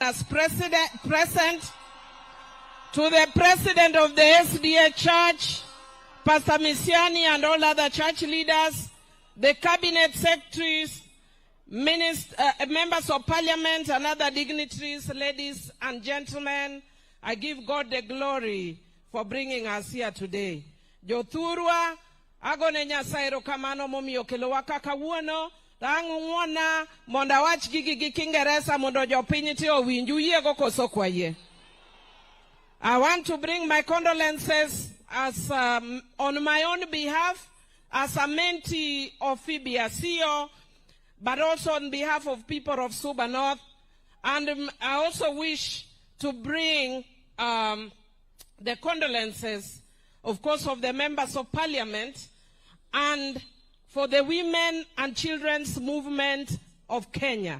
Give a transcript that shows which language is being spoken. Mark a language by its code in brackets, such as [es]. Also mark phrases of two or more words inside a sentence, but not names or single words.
[en] as present, to the president of the SDA Church, Pastor Misiani, and all other church leaders, the cabinet secretaries, members of parliament, and other dignitaries, ladies and gentlemen, I give God the glory for bringing us here today. [luo] Jothurwa, agone nyasaye erokamano momiyo kelowa kaka wuono, tang'uona mondo awach gigi gi Kingeresa mondo jopiny te owinj, uyiego koso kwaye. [en] I want to bring my condolences as on my own behalf as a mentee of Phoebe Asiyo, but also on behalf of people of Suba North. And I also wish to bring the condolences, of course, of the members of parliament and for the women and children's movement of Kenya.